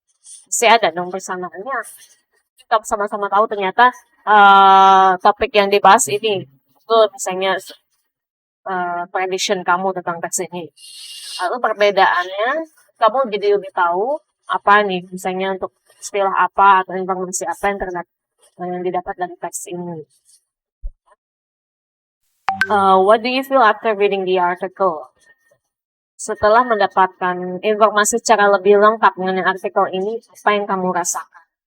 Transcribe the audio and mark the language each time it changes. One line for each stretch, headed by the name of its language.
Indonesian: Pasti ada dong persamaannya. Kita sama-sama tahu ternyata topik yang dibahas ini itu misalnya prediction kamu tentang teks ini. Lalu perbedaannya kamu jadi lebih tahu apa nih misalnya untuk istilah apa atau informasi apa yang didapat dari teks ini.
English: What do you feel after reading the article?
Indonesian: Setelah mendapatkan informasi secara lebih lengkap mengenai artikel ini, apa yang kamu rasakan?